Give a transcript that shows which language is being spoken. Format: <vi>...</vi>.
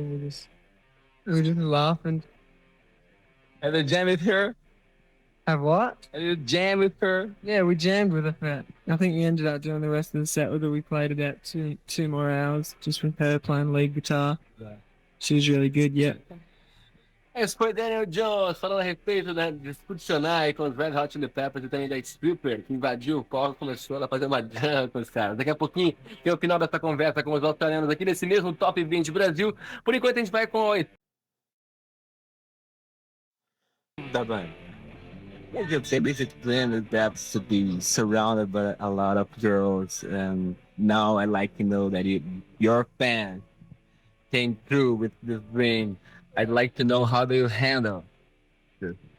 <en>We were just laughing. Have you jammed with her? Have what? Have you jammed with her? Yeah, we jammed with her. I think we ended up doing the rest of the set with her. We played about two more hours just with her playing lead guitar. Yeah. She was really good, yeah.</en> <pt>Esse foi Daniel Jones falando a respeito da discussões aí com os Red Hot Chili Peppers e também da stripper que invadiu o palco e começou a fazer uma jam com os caras. Daqui a pouquinho tem o final dessa conversa com os australianos aqui nesse mesmo Top 20 Brasil. Por enquanto a gente vai com o... Tá bem.</pt> <en>They basically planned that to be surrounded by a lot of girls, and now I like to know that your fan came through with this ring. I'd like to know how do you handle this?</en>